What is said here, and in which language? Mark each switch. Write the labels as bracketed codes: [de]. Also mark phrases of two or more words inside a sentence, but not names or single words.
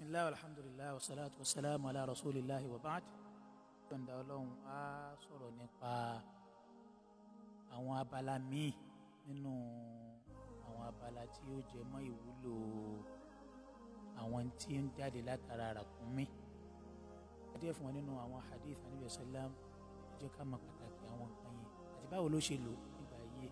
[ar] بسم الله الحمد لله و الصلاة و السلام على رسول الله و بعد. [yo] Ìyọ̀ǹda Ọlọ́run á sọ̀rọ̀ nípa àwọn abala míì nínú àwọn abala tí ó jẹ mọ́ ìwúlò àwọn tí ń jáde látara ràkúnmí. díẹ̀ fún wọn nínú àwọn hadith Ànábì [ar] سلم [yo] jẹ́ ká mọ̀ pàtàkì àwọn nǹkan yẹn àti báwo ló ṣe lò nígbà yìí.